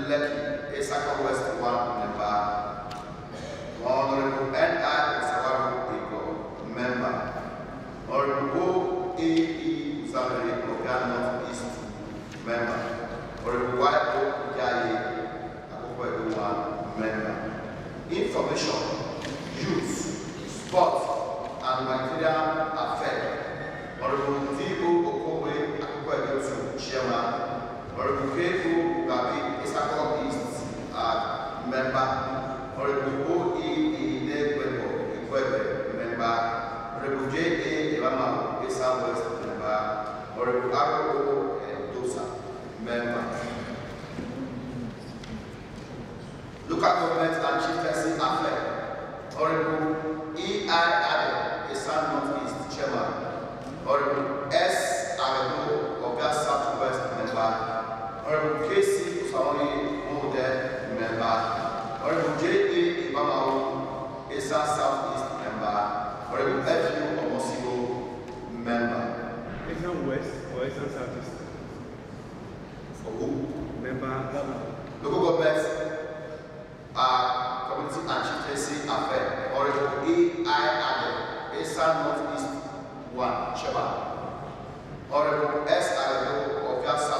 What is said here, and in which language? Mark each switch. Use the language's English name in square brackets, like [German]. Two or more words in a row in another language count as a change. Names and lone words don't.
[English] Lekki, Esako West 1, member. Honorable N.I. Osawaru Ego, member. Honorable A.E. Uzabere of North East, member. Honorable Y.O. Yaye, Akoko Edo 1, member. Information, youth, sports, and material affairs. Honorable D.O. Okowe, Akoko Edo 2, chairman. Honorable K.O. Ugabi, Esako East, member. Honorable O.E. Inekwebo, member. Honorable J.A. Ibamawu, Esa West, member. Honorable R.O. Dosa, member. Local government and chieftaincy affairs. Honorable E.I. Ade, Esa North East, chairman. Honorable S. Aredo of that Southwest, member. Honorable K.C. Usaoni Mode, member. Honorable J.A. Ibamawu, Esa Southeast, member. Honorable F.U. Omosibo, member. Eastern West or Eastern Southeast? For who? Member. Local government, community and chieftaincy affairs. Honorable E.I. Ade, Esa North East 1, chairman. Honorable S. Aredo of